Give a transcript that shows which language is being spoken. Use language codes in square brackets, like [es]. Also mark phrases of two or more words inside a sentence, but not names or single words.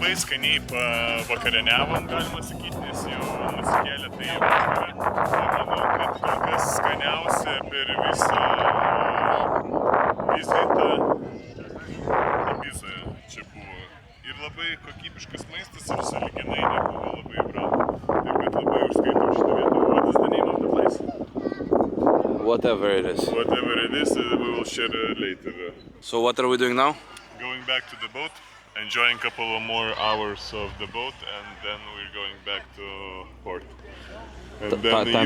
[lt] skaniai vakarieniavom, galima sakyti, nes jau nusikėlė tai vakarą. Manau, kad kol kas skaniausia per visą vizitą Ibizoje čia buvo. Ir labai kokybiškas maistas ir sąlyginai nebuvo labai brangu. Taip kad labai užskaitau šitą vietą. [en] What is the name of the place? Whatever it is. Whatever it is, we will share later. So what are we doing now? Going back to the boat, enjoying a couple of more hours of the boat, and then we're going back to port. And then the